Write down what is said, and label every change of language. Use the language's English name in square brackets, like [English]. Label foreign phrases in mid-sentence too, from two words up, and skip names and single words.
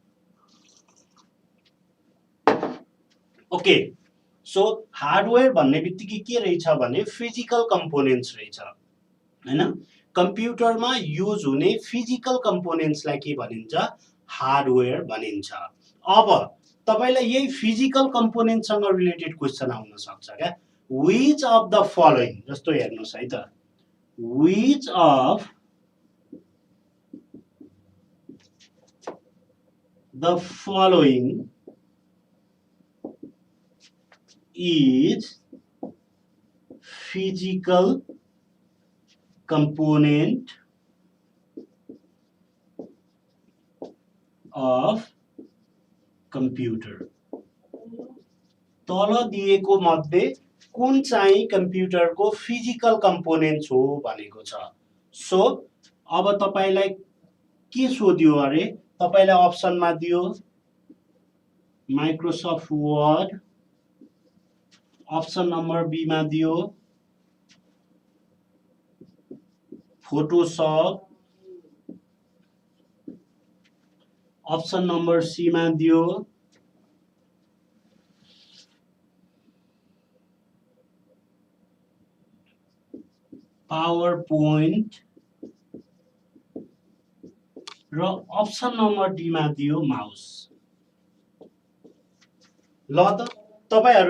[English] okay so hardware [Nepali] भन्ने बित्तिकै के रहेछ भने [English] physical components [Nepali] रहेछ हैन कम्प्युटरमा युज हुने [English] physical componentsलाई [Nepali] के भनिन्छ हार्डवेयर भनिन्छ अब तपाईलाई यही [English] physical componentसँग related question [Nepali] आउन सक्छ क्या [English] which of the following [Nepali] जस्तो हेर्नुस् है त [English] which of the following is physical component of computer तल [Nepali] दिएको मध्ये कुन चाहिँ कम्प्युटरको [English] physical component [Nepali] हो भनेको छ सो अब तपाईलाई के सोध्यो अरे तपाईलाई अप्सनमा दियो माइक्रोसफ्ट वर्ड [English] option number B [Nepali] मा दियो फोटोशॉप [English] option number C [Nepali] में दियो पावर पॉइंट र [English] option number D [Nepali] में दियो माउस ल त तपाईहरु